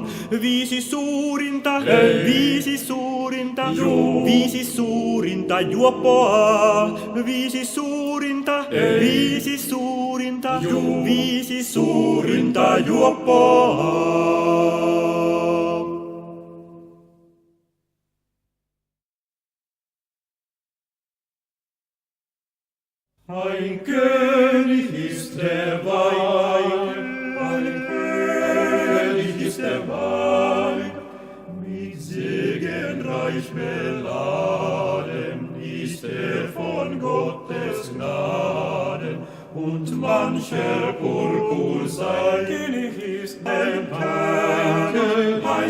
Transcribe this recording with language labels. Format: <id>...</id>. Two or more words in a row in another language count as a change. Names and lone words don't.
<fi>5 suurinta, 5 suurinta, 5 suurinta juoppoa. 5 suurinta, suurinta, Ei. 5 suurinta, Juu. 5 suurinta juoppoa.</fi> <de>Ein König ist der Wein, ein König ist der Wein, mit Segen reich beladen ist von Gottes Gnaden, und mancher Purpur sein König ist der Wein,</de>